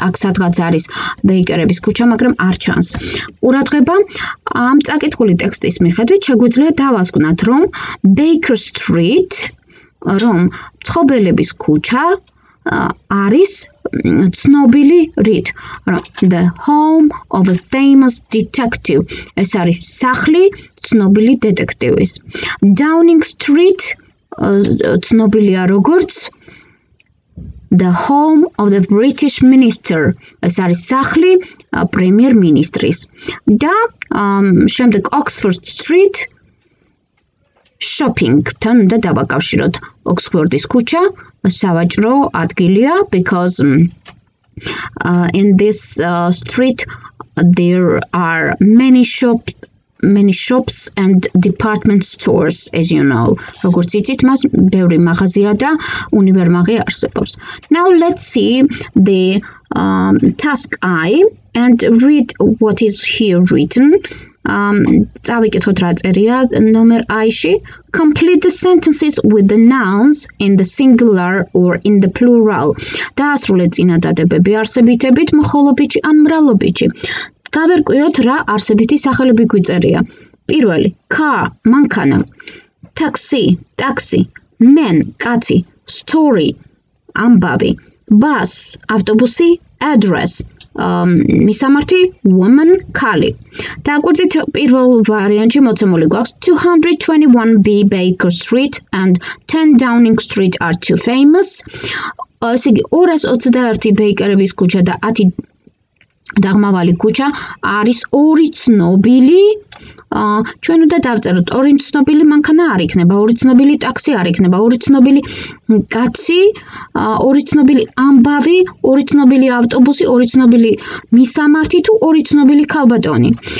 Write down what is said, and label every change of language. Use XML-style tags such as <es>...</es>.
<ka>აქ სადღაც არის ბეიკერების ქუჩა, მაგრამ არ ჩანს. ყურადღება, ამ წაკითხული ტექსტის მიხედვით შეგვიძლია დავასკვნათ, რომ Baker Street, რომ მცხოვრების ქუჩა არის ცნობილი რით,</ka> <en>the home of a famous detective.</en> <ka>ეს არის სახლი ცნობილი დეტექტივის.</ka> <en>Downing Street</en> <ka>ცნობილია როგორც</ka> <en>the home of the British minister.</en> <ka>ეს არის სახლი პრემიერ-მინისტრის. და შემდეგ Oxford Street shopping-თან უნდა დავაკავშიროთ. ოქსფორდის ქუჩა სავაჭრო ადგილია,</ka> <en>because in this street there are many shops and department stores, as you know.</en> <ka>როგორც იცით, მას ბევრი მაღაზია და უნივერმაღი არსებობს.</ka> <en>Now let's see the task I and read what is here written.</en> <ka>წავიკითხოთ რა წერია ნომერ I-ში.</ka> <en>Complete the sentences with the nouns in the singular or in the plural.</en> <ka>დაასრულეთ წინადადებები არსებითებით, მხოლობითში ან მრავლობითში. გავერკვიოთ რა არსებითი სახელები გვიწერია. პირველი, car, მანქანა, taxi, ტაქსი, man, კაცი, story, ამბავი, bus, ავტობუსი, address, მისამართი, woman, ქალი. დააკვირდით პირველ ვარიანტში მოცემული გვაქვს</ka> <en>221B Baker Street and 10 Downing Street are too famous.</en> <ka>ესე იგი 221 ბეიკერების ქუჩა და 10 დაღმავალი ქუჩა არის ორი ცნობილი. ჩვენ უნდა დავწეროთ ორი ცნობილი მანქანა არ იქნება, ორი ცნობილი ტაქსი არ იქნება, ორი ცნობილი კაცი, ორი ცნობილი ამბავი, ორი ცნობილი ავტობუსი, ორი ცნობილი მისამართი თუ ორი ცნობილი ქალბატონი.</ka>